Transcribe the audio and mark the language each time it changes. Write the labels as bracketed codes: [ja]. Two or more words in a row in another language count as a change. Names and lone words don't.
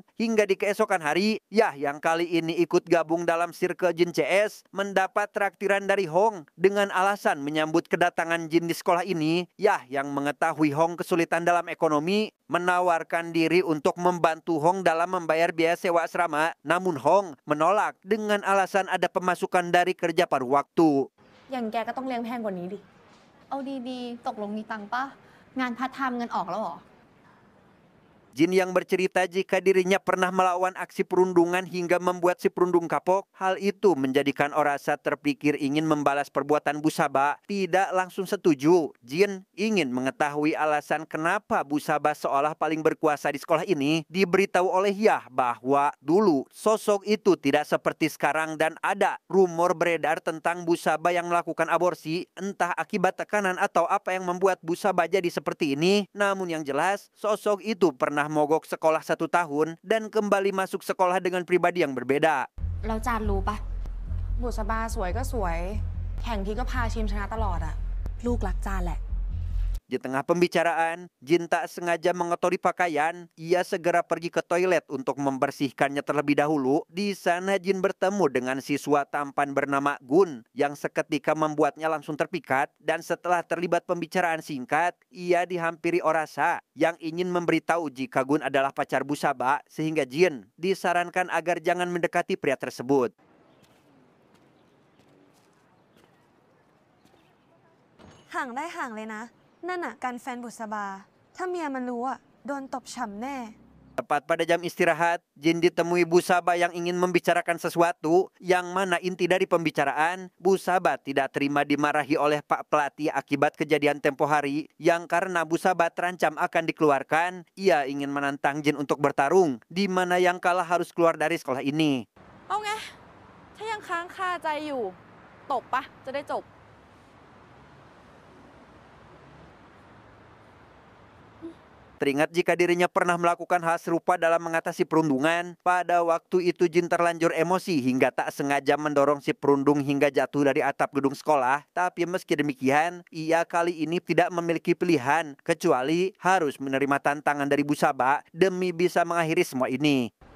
[id] Hingga di keesokan hari, Yah yang kali ini ikut gabung dalam Circle Jin CS mendapat traktiran dari Hong dengan alasan menyambut kedatangan Jin di sekolah ini. Yah yang mengetahui Hong kesulitan dalam ekonomi menawarkan diri untuk membantu Hong dalam membayar biaya sewa asrama. Namun Hong menolak dengan alasan ada pemasukan dari kerja paruh waktu. [th] อย่างแกก็ต้องเลี้ยงแพงกว่านี้ดิ เอาดีๆ ตกลงมีตังค์ปะ งานพาร์ทไทม์เงินออกแล้วเหรอ [id] Jin yang bercerita jika dirinya pernah melawan aksi perundungan hingga membuat si perundung kapok. Hal itu menjadikan Orasa terpikir ingin membalas perbuatan Busaba. Tidak langsung setuju. Jin ingin mengetahui alasan kenapa Busaba seolah paling berkuasa di sekolah ini. Diberitahu oleh Yah bahwa dulu sosok itu tidak seperti sekarang dan ada rumor beredar tentang Busaba yang melakukan aborsi. Entah akibat tekanan atau apa yang membuat Busaba jadi seperti ini. Namun yang jelas sosok itu pernah mogok sekolah 1 tahun dan kembali masuk sekolah dengan pribadi yang berbeda. [th] แล้วจานรู้ปะ บุษบาสวยก็สวย แข่งทีก็พาชิมชนะตลอดอะลูกรักจานแหละ [id] Di tengah pembicaraan, Jin tak sengaja mengotori pakaian. Ia segera pergi ke toilet untuk membersihkannya terlebih dahulu. Di sana Jin bertemu dengan siswa tampan bernama Gun yang seketika membuatnya langsung terpikat. Dan setelah terlibat pembicaraan singkat, ia dihampiri Orasa yang ingin memberitahu jika Gun adalah pacar Busaba, sehingga Jin disarankan agar jangan mendekati pria tersebut. [th] ห่างได้ห่างเลยนะ นั่นน่ะการแฟนบุษบา ถ้าเมียมันรู้อะโดนตบฉ่ำแน่ [id] Tepat pada jam istirahat, Jin ditemui Bu Saba yang ingin membicarakan sesuatu, yang mana inti dari pembicaraan, Bu Saba tidak terima dimarahi oleh Pak Pelatih akibat kejadian tempo hari, yang karena Bu Saba terancam akan dikeluarkan, ia ingin menantang Jin untuk bertarung, di mana yang kalah harus keluar dari sekolah ini. [th] เอาไง ถ้ายังค้างคาใจอยู่ ตบปะ จะได้จบ [id] Teringat jika dirinya pernah melakukan hal serupa dalam mengatasi perundungan. Pada waktu itu Jin terlanjur emosi hingga tak sengaja mendorong si perundung hingga jatuh dari atap gedung sekolah. Tapi meski demikian, ia kali ini tidak memiliki pilihan kecuali harus menerima tantangan dari Bu Saba demi bisa mengakhiri semua ini.